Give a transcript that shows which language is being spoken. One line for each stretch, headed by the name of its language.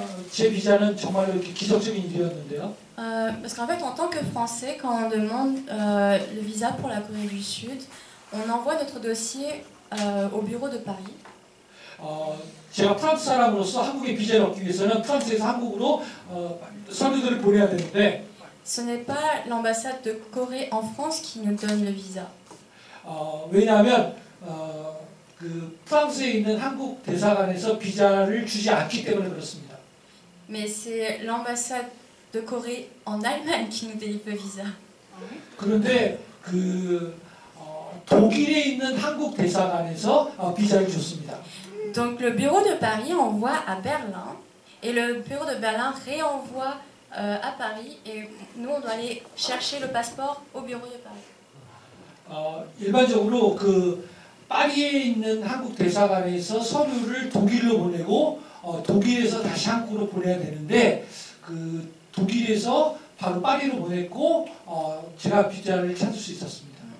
Korean: 제 비자는 정말로 이렇게 기적적인 일이었는데요.
French: Parce qu'en fait, en tant que Français, quand on demande le visa pour la Corée du Sud, on envoie notre dossier au bureau de Paris.
Korean: 제가 프랑스 사람으로서 한국의 비자를 얻기 위해서는 프랑스에서 한국으로 서류들을 보내야 되는데
French: Ce n'est pas l'ambassade de Corée en France qui nous donne le visa.
Korean: 왜냐하면 그 프랑스에 있는 한국 대사관에서 비자를 주지 않기 때문에 그렇습니다.
French: Mais c'est l'ambassade de Corée en Allemagne qui nous délivre le visa.
Korean: 그런데 그 독일에 있는 한국 대사관에서 비자를 줬습니다.
French: Donc le bureau de Paris envoie à Berlin et le bureau de Berlin réenvoie à Paris et nous on doit aller chercher le passeport au bureau de Paris.
Korean: 일반적으로 그 파리에 있는 한국 대사관에서 서류를 독일로 보내고 독일에서 다시 한국으로 보내야 되는데 그 독일에서 바로 파리로 보냈고 제가 비자를 찾을 수 있었습니다.